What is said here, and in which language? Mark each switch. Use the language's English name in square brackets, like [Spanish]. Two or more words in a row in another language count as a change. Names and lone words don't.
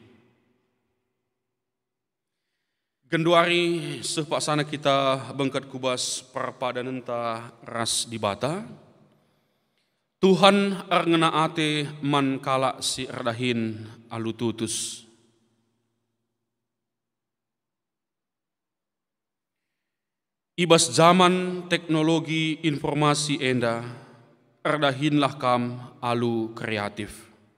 [Batak Karo] Genduari sepaksana kita bengkat kubas perpadanan ta ras di bata. Tuhan arngena ate man kala si erdahin alututus. Ibas zaman [Indonesian] teknologi informasi [Batak Karo] enda erdahinlah kam alu kreatif.